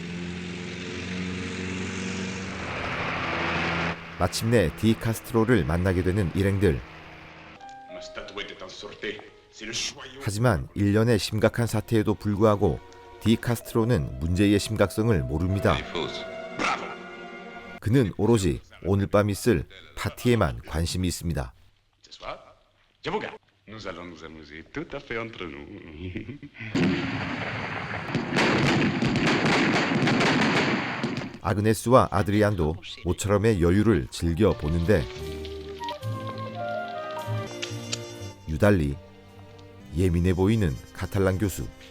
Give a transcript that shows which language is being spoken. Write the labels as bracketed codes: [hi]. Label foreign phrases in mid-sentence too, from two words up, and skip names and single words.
[ko] 마침내 디카스트로를 만나게 되는 일행들. 하지만 일련의 심각한 사태에도 불구하고 디카스트로는 문제의 심각성을 모릅니다. 그는 오로지 오늘 밤 있을 파티에만 관심이 있습니다. [fr] Nous allons nous amuser tout à fait entre nous. [ko] 아그네스와 아드리안도 모처럼의 여유를 즐겨 보는데 유달리 예민해 보이는 카탈랑 교수.